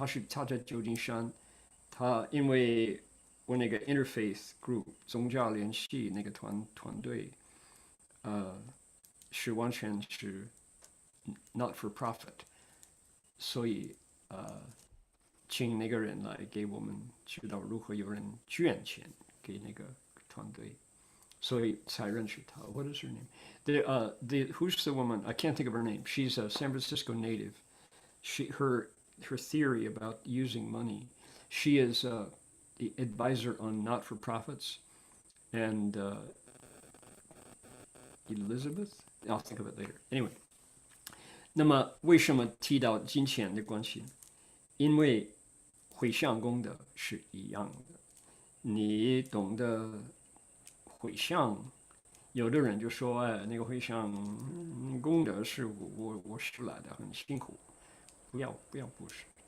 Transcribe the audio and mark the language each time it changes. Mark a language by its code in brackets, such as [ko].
[zh] 他在旧金山，他因为我那个 [en] interfaith group [zh] 宗教联系那个团队，是完全是 [en] not for profit， [zh] 所以请那个人来给我们知道如何有人捐钱给那个团队，所以才认识他。 [en] What is her name? Who's the woman? I can't think of her name. She's a San Francisco native. Her theory about using money. She is the advisor on not-for-profits, and Elizabeth. I'll think of it later. Anyway. [zh] 那么为什么提到金钱的关系呢？因为回向功德是一样的，你懂得回向，有的人就说，那个回向功德是我学来的，很辛苦，不要布施。